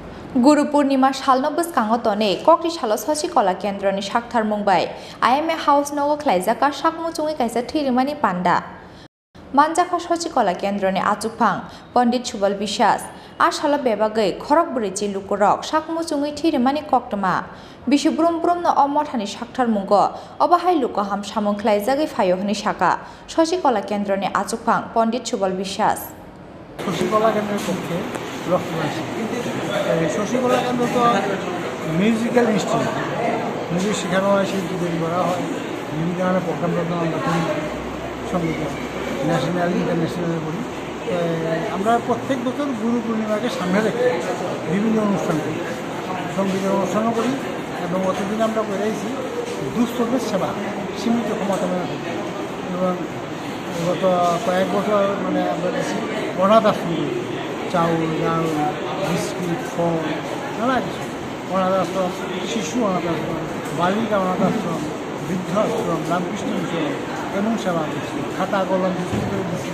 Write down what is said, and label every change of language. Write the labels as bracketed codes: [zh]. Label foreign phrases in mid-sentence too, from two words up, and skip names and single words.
[trp] गुरु पूर्णिमा सालनो बसकांगो तने कक्रि सालो सची कला केन्द्रनि साकथार मुंबाई आईएमए हाउस नगो ख्लाइजाका साकमुचुंगै काइसा थैरिमानि पान्डा मानजाखा सची कला केन्द्रनि आचुकफां पंडित सुबल बिश्वास आसाला बेबागै खरक बुरैचि लुकुरक साकमुचुंगै थैरिमानि कक्टमा बिशु ब्रुम ब्रुमनो अमथानि साकथार मुंगो अबाहाय लुकहाम सामुं ख्लाइजागै फायोहनि साका सची कला केन्द्रनि आचुकफां पंडित सुबल बिश्वास [bn] শশীকলা কেন্দ্রের পক্ষে রক্তদান শশীকলা কেন্দ্র তো [en] musical institute [bn] মিউজিক শেখানো হয়, শিল্পী তৈরি করা হয়, বিভিন্ন ধরনের প্রোগ্রাম আমরা করি, সঙ্গীত ন্যাশনাল ইন্টারন্যাশনালে করি। আমরা প্রত্যেক বছর গুরু পূর্ণিমাকে সামনে রেখে বিভিন্ন অনুষ্ঠান করি, সঙ্গীতের অনুষ্ঠানও করি এবং অতদিন আমরা বেড়েছি দুস্থদের সেবা সীমিত ক্ষমতা মেনে করি এবং গত কয়েক বছর মানে আমরা বেশি অনাথ আশ্রম করি, চাউল ডাউল বিস্কিট ফল নানা কিছু অনাথ আশ্রম, শিশু অনাথ আশ্রম, বালিকা অনাথ আশ্রম, বৃদ্ধ আশ্রম, রামকৃষ্ণ মিশন এমন সেবা করছি, খাতা কলম বিক্রি করে দিচ্ছি।